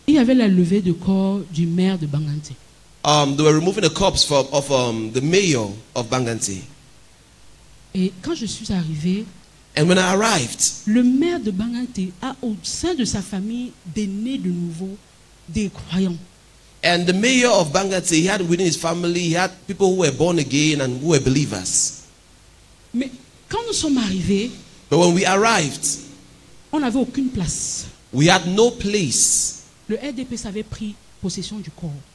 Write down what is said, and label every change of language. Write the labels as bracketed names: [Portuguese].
[French] Il y avait la levée de corps du maire de Bangante. [English] They were removing the corpse of the mayor of Bangante. [French] Et quand je suis arrivée, [English] And when I arrived, [French] le maire de Bangante a au sein de sa famille des nés de nouveau, des croyants. [English] and the mayor of Bangante, he had within his family, he had people who were born again and who were believers. [French] Mais quand nous sommes arrivés, [English] But when we arrived, [French] on n'avait aucune place. [English] we had no place. [French] Le RDPC avait pris possession du corps.